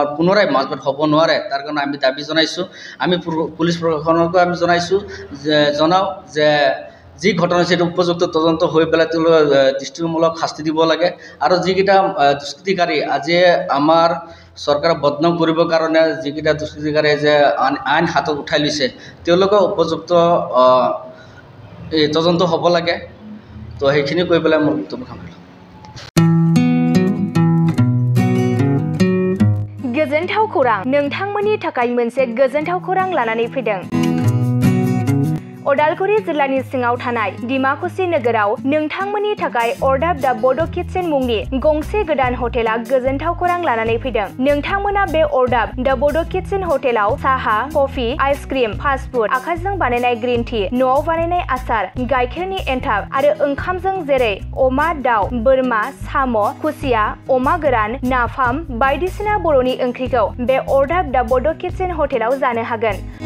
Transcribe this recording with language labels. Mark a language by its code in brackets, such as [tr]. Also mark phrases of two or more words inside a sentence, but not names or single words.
[as] আৰু পুনৰাই মাজত হ'ব নোৱাৰে তাৰ কাৰণে আমি দাবী জনাইছোঁ আমি পুলিচ প্ৰশাসনকো আমি জনাওঁ যে যি ঘটনা হৈছে এইটো উপযুক্ত তদন্ত হৈ পেলাই তেওঁলোকে দৃষ্টিমূলক শাস্তি দিব লাগে আৰু যিকেইটা দুষ্কৃতিকাৰী আজি আমাৰ চৰকাৰক বদনাম কৰিবৰ কাৰণে যিকেইটা দুষ্কৃতিকাৰীয়ে যে আইন হাতত উঠাই লৈছে তেওঁলোকৰ উপযুক্ত তদন্ত হ'ব লাগে তো সেইখিনি কৈ পেলাই মোৰ বক্তব্য সামৰিলোঁ [brx] गोजोनथाव खौरां नोंथांमोननि थाखाय मोनसे गोजोनथाव खौरां लानानै फैदों अदालगुरि जिल्लानि सिङाव थानाय डिमाकुसि नोगोराव नोंथांमोननि थाखाय अर्डाब दा बड' किटचेन मुंनि गंसे गोदान हटेला गोजोनथाव खौरां लानानै फैदों नोंथांमोना बे अर्डाब दा बड' किटचेन हटेलाव साहा [en] coffee ice cream fast food [brx] आखाइजों बानायनाय [en] green tea [brx] न'आव बानायनाय आसार गाइखेरनि एन्थाब आरो ओंखामजों जेरै अमा दाउ बोरमा साम' खुसिया अमा गोरान नाफाम बायदिसिना बर'नि ओंख्रिखौ बे अर्डाब दा बड' किटचेन हटेलाव जानो हागोन